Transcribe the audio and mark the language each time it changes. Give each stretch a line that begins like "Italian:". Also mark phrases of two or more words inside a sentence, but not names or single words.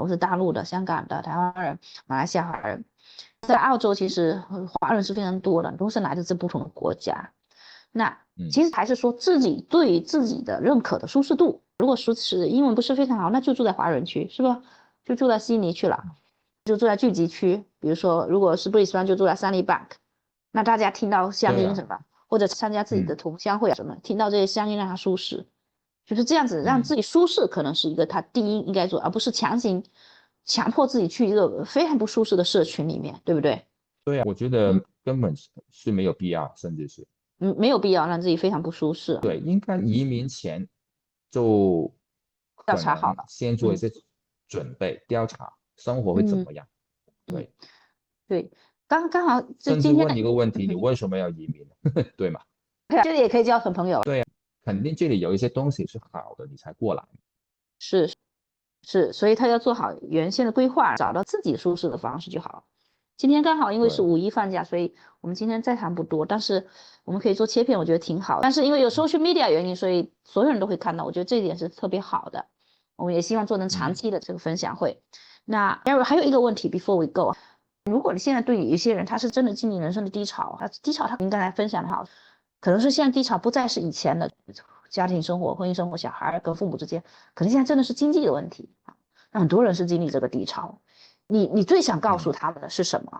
Chinese: 我是大陸的、香港的、台灣人、馬來西亞華人。在澳洲，其實華人是非常多的，都是來自不同的國家。那其實還是說自己對於自己的認可的舒適度。如果說是英文不是非常好，那就住在華人區，是吧？就住在悉尼去了。就住在聚集區，比如說如果是布里斯班就住在 Sunnybank，那大家聽到鄉音什麼，或者參加自己的同鄉會什麼，聽到這些鄉音讓他舒適，就是這樣子讓自己舒適，可能是一個他第一應該做，而不是強迫自己去一個非常不舒適的社群裡面，對不對？對啊，我覺得根本是沒有必要，甚至是沒有必要讓自己非常不舒適。對，應該移民前就調查好了，先做一些準備調查。生活會怎麼樣？對，對，剛好甚至問一個問題，你為什麼要移民？對嗎？這裡也可以交成朋友。對啊，肯定這裡有一些東西是好的，你才過來。是，是，所以他要做好原先的規劃，找到自己舒適的方式就好。今天刚好因為是5·1放假，所以我們今天在談不多，但是我們可以做切片，我覺得挺好。但是因為有
English: social media
Chinese: 原因，所以所有人都會看到，我覺得這一點是特別好的。我們也希望做成長期的這個分享會。那 Eric 還有一個問題 ，
English: before we go，
Chinese: 如果你現在對於一些人，他是真的經歷人生的低潮，他應該來分享的好，可能是現在低潮不再是以前的家庭生活、婚姻生活、小孩跟父母之間，可能現在真的是經濟的問題。那很多人是經歷這個低潮。你最想告訴他們的是什麼？